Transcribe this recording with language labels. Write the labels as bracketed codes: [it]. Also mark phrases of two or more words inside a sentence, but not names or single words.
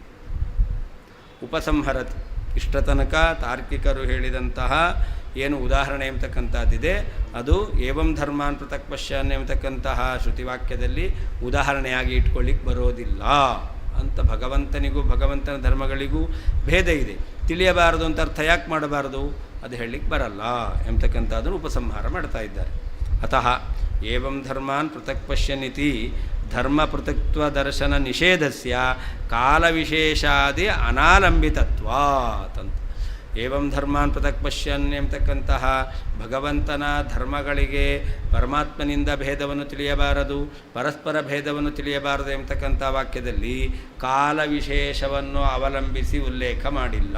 [kn] ಉಪಸಂಹರತಿ ಇಷ್ಟ ತನಕ ತಾರ್ಕಿಕರು ಹೇಳಿದಂತಹ ಏನು ಉದಾಹರಣೆ ಎಂಬತಕ್ಕಂಥದ್ದಿದೆ ಅದು [sa] ಏವಂ ಧರ್ಮಾನ್ ಪೃಥಕ್ ಪಶ್ಯನ್ [kn] ಎಂಬತಕ್ಕಂತಹ ಶ್ರುತಿವಾಕ್ಯದಲ್ಲಿ ಉದಾಹರಣೆಯಾಗಿ ಇಟ್ಕೊಳ್ಳಿಕ್ಕೆ ಬರೋದಿಲ್ಲ ಅಂತ. ಭಗವಂತನಿಗೂ ಭಗವಂತನ ಧರ್ಮಗಳಿಗೂ ಭೇದ ಇದೆ, ತಿಳಿಯಬಾರದು ಅಂತ ಅರ್ಥ ಯಾಕೆ ಮಾಡಬಾರದು, ಅದು ಹೇಳಲಿಕ್ಕೆ ಬರಲ್ಲ ಎಂಬತಕ್ಕಂಥದ್ದನ್ನು ಉಪಸಂಹಾರ ಮಾಡ್ತಾ ಇದ್ದಾರೆ. [sa] ಅತಃ ಏವಂ ಧರ್ಮಾನ್ ಪೃಥಕ್ ಪಶ್ಯನ್ ಇತಿ ಧರ್ಮ ಪೃಥಕ್ತ್ವ ದರ್ಶನ ನಿಷೇಧಸ್ಯ ಕಾಲವಿಶೇಷಾದಿ ಅನಾಲಂಬಿತತ್ವಾತ್ ಅಂತ. ಏವಂ ಧರ್ಮಾನ್ ಪೃಥಕ್ ಪಶ್ಯನ್ [kn] ಎಂಬತಕ್ಕಂತಹ ಭಗವಂತನ ಧರ್ಮಗಳಿಗೆ ಪರಮಾತ್ಮನಿಂದ ಭೇದವನ್ನು ತಿಳಿಯಬಾರದು, ಪರಸ್ಪರ ಭೇದವನ್ನು ತಿಳಿಯಬಾರದು ಎಂಬತಕ್ಕಂಥ ವಾಕ್ಯದಲ್ಲಿ ಕಾಲವಿಶೇಷವನ್ನು ಅವಲಂಬಿಸಿ ಉಲ್ಲೇಖ ಮಾಡಿಲ್ಲ.